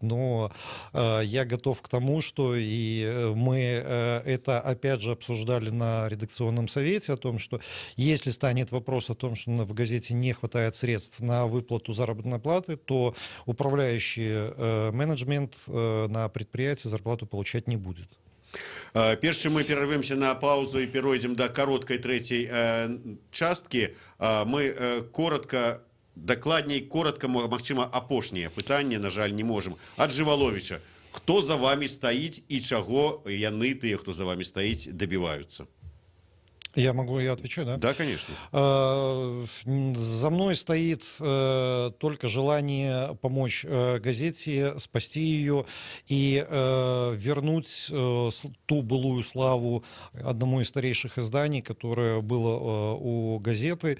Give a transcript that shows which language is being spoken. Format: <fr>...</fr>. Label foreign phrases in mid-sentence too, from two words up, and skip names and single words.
<ru>Но я готов к тому, что и мы это опять же обсуждали на редакционном Ремсовете о том, что если станет вопрос о том, что в газете не хватает средств на выплату заработной платы, то управляющий менеджмент на предприятии зарплату получать не будет.</ru> <be>Перш чым мы перарвемся на паузу і перайдзем да кароткай трэцяй часткі, мы дакладней коротка, магчыма, апошняе пытанне, на жаль, не можам. Ад Жываловіча, хто за вами стаіць і чаго яны, тыя, хто за вами стаіць, дабіваюцца?</be> <ru>Я отвечу, да? Да, конечно. За мной стоит только желание помочь газете, спасти ее и вернуть ту былую славу одному из старейших изданий, которое было у газеты.</ru>